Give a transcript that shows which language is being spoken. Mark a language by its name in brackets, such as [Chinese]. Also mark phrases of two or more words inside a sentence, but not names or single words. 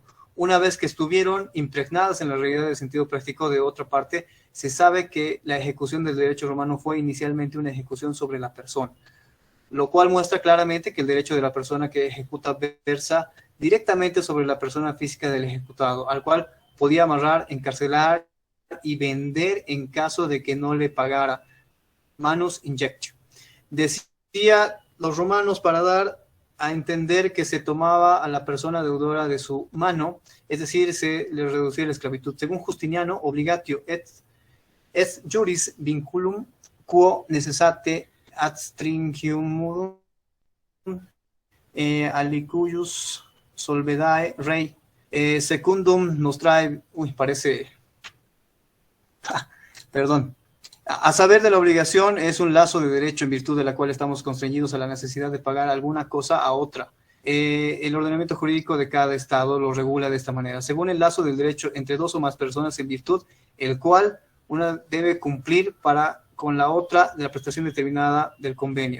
[Spanish] Una vez que estuvieron impregnadas en la realidad del sentido práctico de otra parte, se sabe que la ejecución del derecho romano fue inicialmente una ejecución sobre la persona, lo cual muestra claramente que el derecho de la persona que ejecuta versa directamente sobre la persona física del ejecutado, al cual podía amarrar, encarcelar y vender en caso de que no le pagara. [Latin] Manus injectio. [Spanish] Decía los romanos para dar a entender que se tomaba a la persona deudora de su mano, es decir, se le reducía la esclavitud. Según Justiniano, [Latin] obligatio et juris vinculum quo necessate adstringium alicujus solvedae rei secundum nos trae, [Spanish] parece, perdón, a saber de la obligación es un lazo de derecho en virtud de la cual estamos constreñidos a la necesidad de pagar alguna cosa a otra. El ordenamiento jurídico de cada estado lo regula de esta manera, según el lazo del derecho entre dos o más personas en virtud el cual una debe cumplir con la otra de la prestación determinada del convenio.